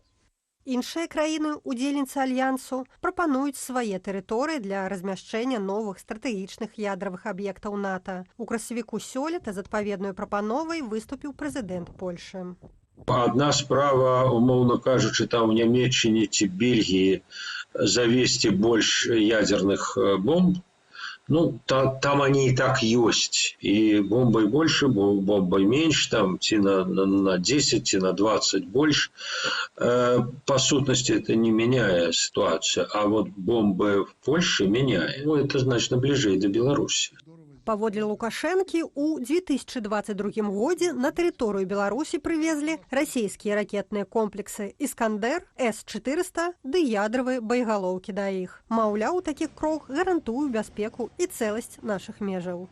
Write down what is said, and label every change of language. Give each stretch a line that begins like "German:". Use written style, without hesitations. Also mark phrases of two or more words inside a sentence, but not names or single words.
Belarusian: Іншыя краіны, удзельніцы альянсу, прапануюць свае тэрыторыі для размяшчэння новых стратэгічных ядравых аб'ектаў НАТО. У красавіку сёлета з адпаведнай прапановай выступіў прэзідэнт Польшы. Одна справа, умоўно кажучы, там в Нямецчыне ці Бельгіі завесці больш ядерных бомб.
Russian: Ну, там они и так есть. И бомбой больше, бомбой меньше,
Belarusian: там ці на 10, ці на 20 больше.
Russian: По сутности это не меняет ситуацию. А вот бомбы в Польше меняет. Ну, это значно ближе до Беларуси.
Belarusian: Паводле Лукашэнкі, у 2022 годзе на тэрыторыю Беларусі прывезлі расійскія ракетныя комплексы «Іскандер», С-400 ды ядравыя боегалоўкі да іх. Маўляў, такі крок гарантуе бяспеку і цэласць нашых межаў.